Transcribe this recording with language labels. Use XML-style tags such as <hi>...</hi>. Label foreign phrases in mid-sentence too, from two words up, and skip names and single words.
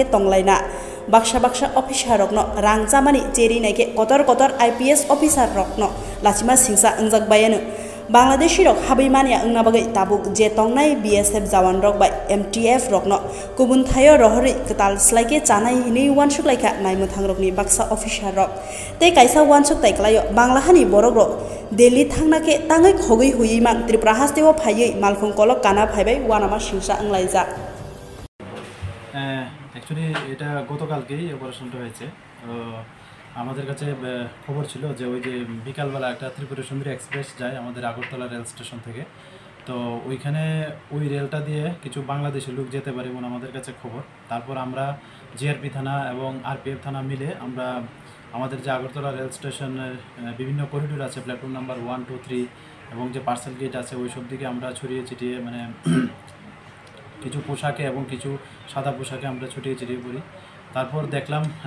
<trp>तंलायना बाक्सा अफिसार रकनो रांजामानि चेरि नायके कतर</trp> <en>IPS officer</en> <trp>रकनो लाचिमा सिंसा अंजाक बायानो बांलादेशी रक हाबैमानिया अंनाबागै ताबुक जे तंनाय BSF जवान रक बाय MTF रकनो गुबुन थायो रहरि कताल स्लाइके चानाय हिनै वानसुक लाइका नायमथां रकनि बाक्सा अफिसार रक ते काइसा वानसुक ताइक्लायो बांलाहानि बरग्र दिल्ली थांनाके ताङै खगै हुयै मान त्रिपुरा हास्तेव फायै मालखंकलक काना फाइबाय वानामा सिंसा अंलायजा</trp> <bn>অ্যাকচুয়ালি এটা গতকালকেই অপারেশনটা হয়েছে আমাদের কাছে খবর ছিল যে ওই যে বিকালবেলা একটা ত্রিপুরা সুন্দরী এক্সপ্রেস যায় আমাদের আগরতলা রেল স্টেশন থেকে তো ওইখানে ওই রেলটা দিয়ে কিছু বাংলাদেশি লোক যেতে পারে এমন আমাদের কাছে খবর তারপর আমরা জিআরপি থানা এবং আরপিএফ থানা মিলে আমরা আমাদের যে আগরতলা রেল স্টেশনের বিভিন্ন করিডোর আছে</bn> <en>platform number</en> <bn>1, 2, 3 এবং যে</bn> <en>parcel gate</en> <bn>আছে ওই সব দিকে আমরা ছড়িয়ে ছিটিয়ে মানে কিছু পোশাকে এবং কিছু সাদা পোশাকে আমরা ছড়িয়ে ছিটিয়ে পড়ি তারপর দেখলাম</bn>